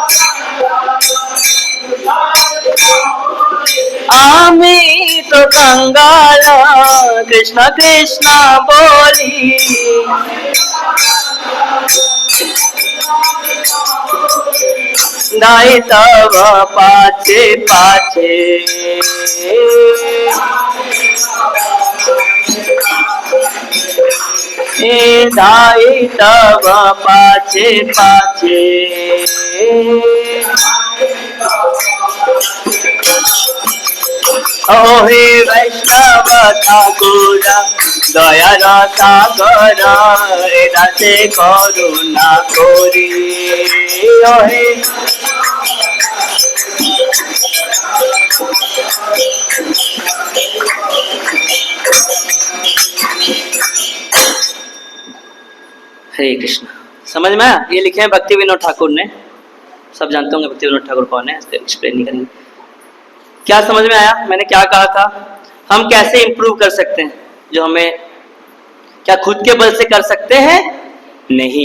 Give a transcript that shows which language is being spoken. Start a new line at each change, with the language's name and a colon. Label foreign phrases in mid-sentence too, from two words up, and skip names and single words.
Bangla: কাঙ্গাল কৃষ্ণ কৃষ্ণ বলি, দাই তব পাছে পাছে, দাই তব পাছে পাছে। ও হে বৈষ্ণব ঠাকুর দয়ার সাগর, দাসে করুণা করি, ও হে হরে কৃষ্ণ।
Hindi: समझ में आया? ये लिखे हैं भक्ति विनोद ठाकुर ने, सब जानते होंगे भक्ति विनोद ठाकुर कौन है, एक्सप्लेन नहीं करेंगे। क्या समझ में आया मैंने क्या कहा था? हम कैसे इंप्रूव कर सकते हैं जो हमें, क्या खुद के बल से कर सकते हैं? नहीं।